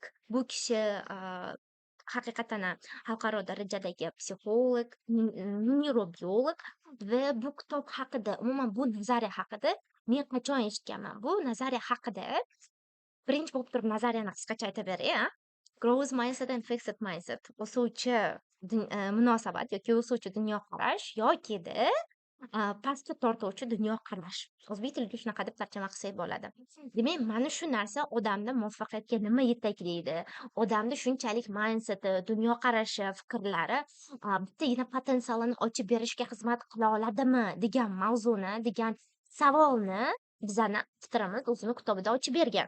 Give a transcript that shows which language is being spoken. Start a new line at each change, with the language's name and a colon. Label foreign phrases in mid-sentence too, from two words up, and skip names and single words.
Uzbek: Bu kishi haqiqatan ham xalqaro darajadagi psixolog, neyrobiolog va bu kitob haqida, umuman bu nazariya haqida men qachon eshitganman? Bu nazariya haqida birinchi bo'lib turib nazariyani qisqacha aytib beray,
English: Growth mindset and fixed mindset.
Uzbek: O'suvchi munosabat yoki o'suvchi dunyoqarash yokida pastga tortuvchi dunyoqarash. O'zbek tiliga shunaqa deb tarjima qilsak bo'ladi. Demak, mana shu narsa odamni muvaffaqiyatga nima yetaklaydi? Odamni shunchalik mindseti, dunyoqarashi, fikrlari bittagina potensialini ochib berishga xizmat qila oladimi degan mavzuni, degan savolni bizani avtorimiz o'zini kitobida ochib bergan.